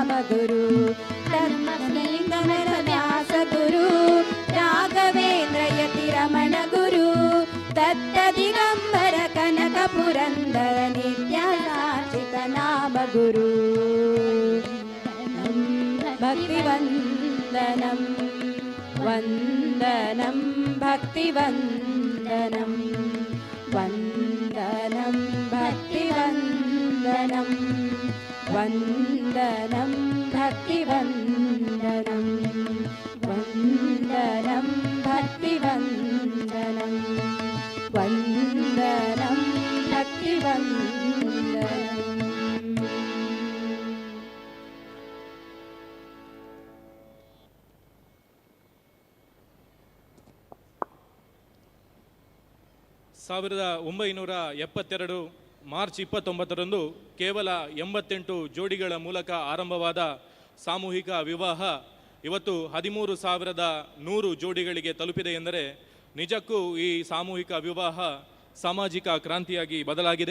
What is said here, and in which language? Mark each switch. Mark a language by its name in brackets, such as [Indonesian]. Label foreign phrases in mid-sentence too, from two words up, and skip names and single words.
[Kannada] ಗುರು ಧರ್ಮಲಿಂಗಮರ ವ್ಯಾಸ ಗುರು ರಾಘವೇಂದ್ರ ಯತಿ ರಮಣ ಗುರು ದತ್ತ ದಿಗಂಬರ ಕನಕ ಪುರಂದರ ನಿತ್ಯ ಸಾಚಿತ ನಾಮ ಗುರು ಭಕ್ತಿವಂದನಂ ವಂದನಂ ಭಕ್ತಿವಂದನಂ ವಂದನಂ ಭಕ್ತಿವಂದನಂ ವಂದನಂ ಭಕ್ತಿವಂದನಂ ವಂದನಂ ಭಕ್ತಿವಂದನಂ ವಂದನಂ ಭಕ್ತಿವಂದನಂ. ಸಾವಿರದ 1972 ಮಾರ್ಚ್ 29ರಂದು ಕೇವಲ 88 ಜೋಡಿಗಳ ಮೂಲಕ ಆರಂಭವಾದ ಸಾಮೂಹಿಕ ವಿವಾಹ ಇವತ್ತು 13,100 ಜೋಡಿಗಳಿಗೆ ತಲುಪಿದೆ ಎಂದರೆ ನಿಜಕ್ಕೂ ಈ ಸಾಮೂಹಿಕ ವಿವಾಹ ಸಾಮಾಜಿಕ ಕ್ರಾಂತಿಯಾಗಿ ಬದಲಾಗಿದೆ.